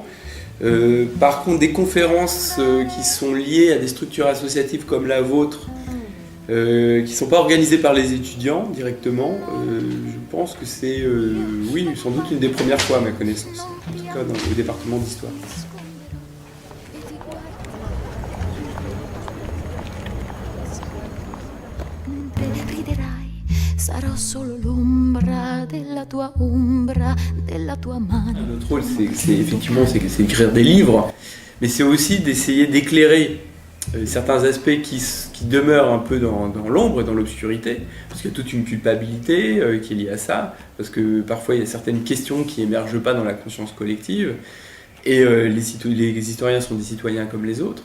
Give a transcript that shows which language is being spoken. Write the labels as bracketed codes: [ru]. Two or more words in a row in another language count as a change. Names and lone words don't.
[fr] Par contre, des conférences qui sont liées à des structures associatives comme la vôtre, qui ne sont pas organisées par les étudiants directement, je pense que c'est, oui, sans doute une des premières fois à ma connaissance, en tout cas au département d'histoire. [it] Sarò solo l'ombra della tua ombra, della tua mano. [fr] Notre rôle, c'est effectivement c'est écrire des livres, mais c'est aussi d'essayer d'éclairer certains aspects qui demeurent un peu dans l'ombre et dans l'obscurité, parce qu'il y a toute une culpabilité qui est liée à ça, parce que parfois il y a certaines questions qui n'émergent pas dans la conscience collective, et les historiens sont des citoyens comme les autres.